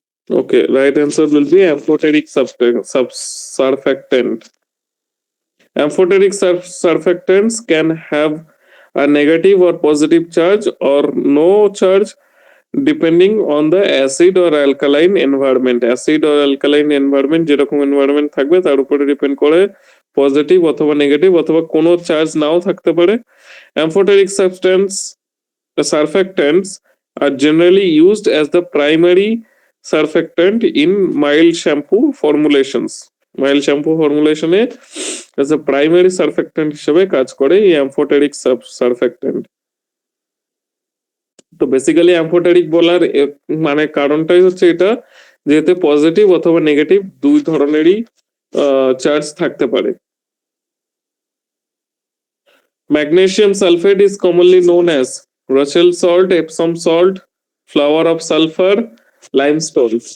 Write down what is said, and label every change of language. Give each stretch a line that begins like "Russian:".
English: Okay, right answer will be amphoteric surfactant. Amphoteric surfactants can have a negative or positive charge or no charge depending on the acid or alkaline environment. Acid or alkaline environment
Bangla: যেরকম environment থাকবে তার উপরে depend করে positive অথবা negative অথবা কোনো charge নাও থাকতে পারে।
English: Amphoteric substance surfactants are generally used as the primary surfactant in mild shampoo formulations. Mild shampoo formulation এ as a primary surfactant
Bangla: হিসেবে কাজ করে এই
English: amphoteric surfactant।
Bangla: তো বেসিক্যালি অ্যাম্ফোটেরিক বলার মানে কারণটাই হচ্ছে এটা যে এতে পজিটিভ অথবা নেগেটিভ দুই ধরনেরই চার্জ থাকতে পারে।
English: Magnesium sulphate is commonly known as Rochelle salt, Epsom salt, flower of sulphur, limestone.